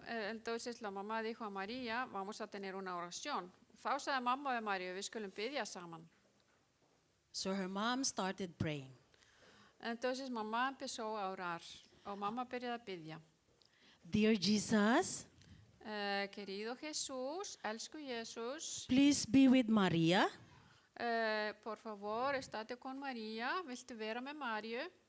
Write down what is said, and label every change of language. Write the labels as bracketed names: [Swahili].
[Spanish] Entonces la mamá dijo a María, vamos a tener una oración. [Icelandic] Þá sagði mamma við Maríu, við skulum biðja saman. [English] So her mom started praying. [Spanish] Entonces mamá empezó a orar. [Icelandic] Og mamma byrjaði að biðja. [English] Dear Jesus, [Spanish] Querido Jesús, [Icelandic] elsku Jesús, [English] please be with Maria. [Spanish] por favor, estate con María, [Icelandic] viltu vera með Maríu,